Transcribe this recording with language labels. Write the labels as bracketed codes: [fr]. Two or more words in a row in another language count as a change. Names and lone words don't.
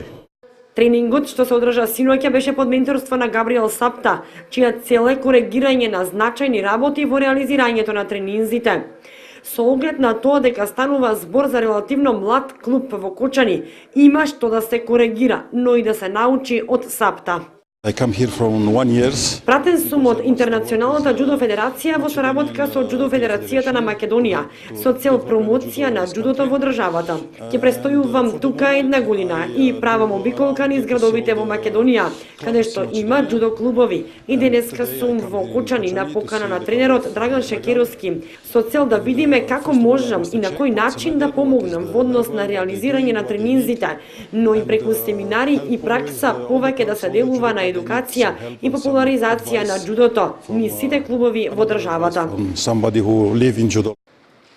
[mk] Тренингот што се одржа синоќа беше под менторство на Габриел Сапта, чија цел е коригирање на значајни работи во реализирањето на тренинзите. Со оглед на тоа дека станува збор за релативно млад клуб во Кочани, има што да се коригира, но и да се научи од Сапта. [en] I come here from 1 year. [mk] Пратен сум од Интернационалната джудо федерација во соработка со Джудо Федерацијата на Македонија со цел промоција на джудото во државата. Ќе престојувам тука една година и правам обиколка низ градовите во Македонија, каде што има джудо клубови. И денеска сум во Кочани на покана на тренерот Драган Шекеровски со цел да видиме како можам и на кој начин да помогнам во однос на реализирање на тренинзите, но и преку семинари и пракса повеќе да се делува на едукација и популаризација на джудото низ сите клубови во државата.